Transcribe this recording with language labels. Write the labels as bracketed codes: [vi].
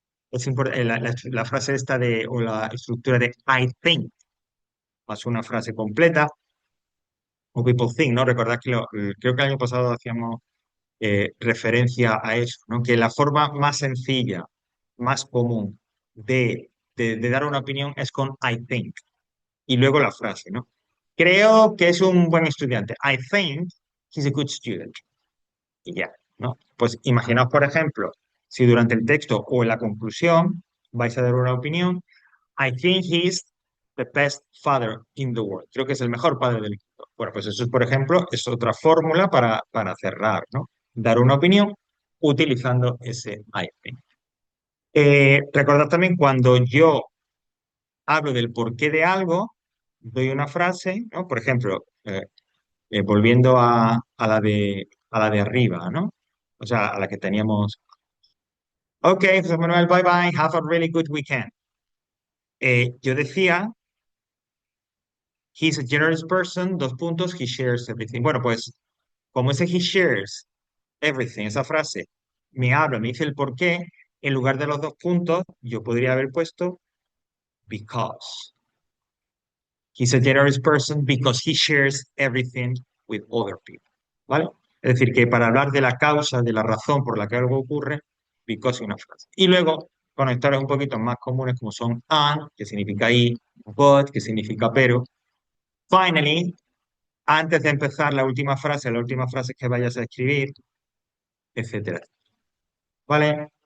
[es] La frase esta o la estructura de [en] I think, [es] más una frase completa, o [en] people think, [es] ¿no? Recordad que creo que el año pasado hacíamos referencia a eso, ¿no? Que la forma más sencilla, más común de dar una opinión es con [en] I think. [es] Y luego la frase, ¿no? Creo que es un buen estudiante. [en] I think he's a good student. [es] Y ya, ¿no? Pues imaginaos, por ejemplo, si durante el texto o en la conclusión vais a dar una opinión, [en] I think he's the best father in the world. [es] Creo que es el mejor padre del mundo. Bueno, pues eso, por ejemplo, es otra fórmula para cerrar, ¿no? Dar una opinión utilizando ese [en] I think. [es] Recordad también cuando yo hablo del porqué de algo, doy una frase, ¿no? Por ejemplo, volviendo a la de arriba, ¿no? O sea, a la que teníamos. [en] Ok, José Manuel, bye bye, have a really good weekend. [es] Yo decía, [en] he's a generous person, [es] dos puntos, [en] he shares everything. [es] Bueno, pues, como ese [en] he shares everything, [es] esa frase, me habla, me dice el por qué, en lugar de los dos puntos, yo podría haber puesto [en] because. He's a generous person because he shares everything with other people. [es] ¿Vale? Es decir, que para hablar de la causa, de la razón por la que algo ocurre, [en] because [es] y una frase. Y luego, conectores un poquito más comunes como son [en] and, [es] que significa y, [en] but, [es] que significa pero. [en] Finally, [es] antes de empezar la última frase que vayas a escribir, etcétera. ¿Vale?